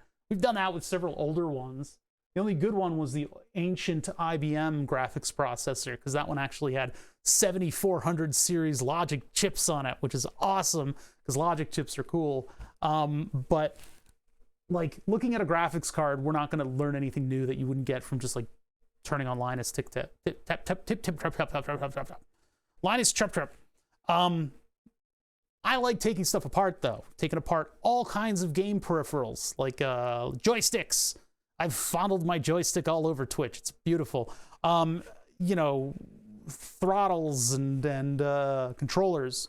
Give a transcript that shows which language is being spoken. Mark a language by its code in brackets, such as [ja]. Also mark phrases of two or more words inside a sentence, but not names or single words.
[en] We've done that with several older ones. The only good one was the ancient IBM graphics processor, because that one actually had 7400 series logic chips on it, which is awesome, because logic chips are cool. But like looking at a graphics card, we're not going to learn anything new that you wouldn't get from just like turning on Linus tick tap tip tap tap tip tip tap tap tap tap tap tap. Linus trip trip. I like taking stuff apart though, taking apart all kinds of game peripherals like joysticks. I've fondled my joystick all over Twitch. It's beautiful. You know, throttles and controllers.